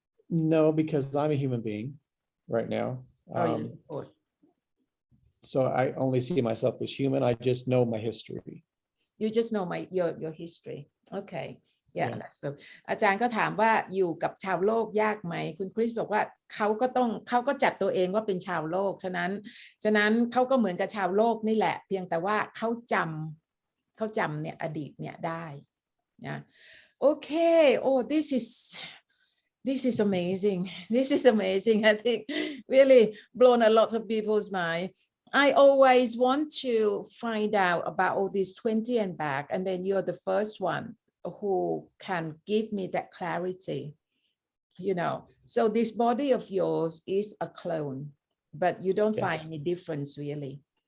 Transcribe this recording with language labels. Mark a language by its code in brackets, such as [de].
[en] No, because I'm a human being right now. Yeah, of course. so I only see myself as human. I just know my history. You just know your history okay yeah Yeah. that's good [th] อาจารย์ก็ถามว่าอยู่กับชาวโลกยากไหมคุณคริสบอกว่าเขาก็จัดตัวเองว่าเป็นชาวโลกฉะนั้นเขาก็เหมือนกับชาวโลกนี่แหละเพียงแต่ว่าเขาจำเนี่ยอดีตเนี่ยได้นะ [en] okay oh this is amazing I think really blown a lot of people's mind. I always want to find out about all these 20 and back, and then you're the first one who can give me that clarity, you know. So this body of yours is a clone, but you don't Yes. find any difference really.